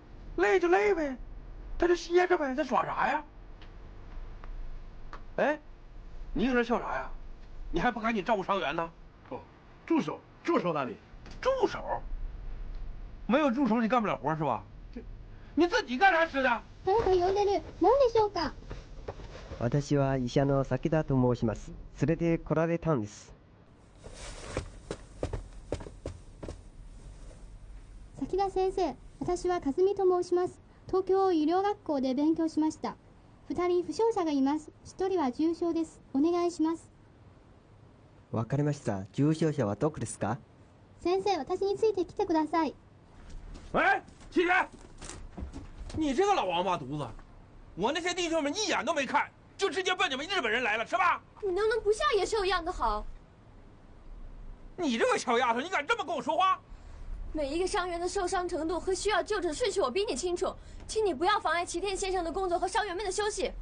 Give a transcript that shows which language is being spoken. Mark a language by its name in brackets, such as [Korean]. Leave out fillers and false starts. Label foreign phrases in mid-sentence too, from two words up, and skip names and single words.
[Chinese] 累就累呗，他就歇着呗，他耍啥呀？哎，你搁这笑啥呀？你还不赶紧照顾伤员呢？哦，助手那里。助手？没有助手你干不了活是吧？你自己干啥吃的？ [Japanese] 誰か呼んでる。何でしょうか。私は医者の崎田と申します。連れて来られたんです。崎田先生、私は和美と申します。東京医療学校で勉強しました。2人負傷者がいます。1人は重傷です。お願いします。わかりました。重傷者はどこですか？先生、私について来てください。 [Chinese] 喂，七天，你这个老王八犊子，我那些弟兄们一眼都没看，就直接奔你们日本人来了，是吧？你能不能不像野兽一样的好？你这个小丫头，你敢这么跟我说话？每一个伤员的受伤程度和需要就诊顺序我比你清楚，请你不要妨碍齐天先生的工作和伤员们的休息。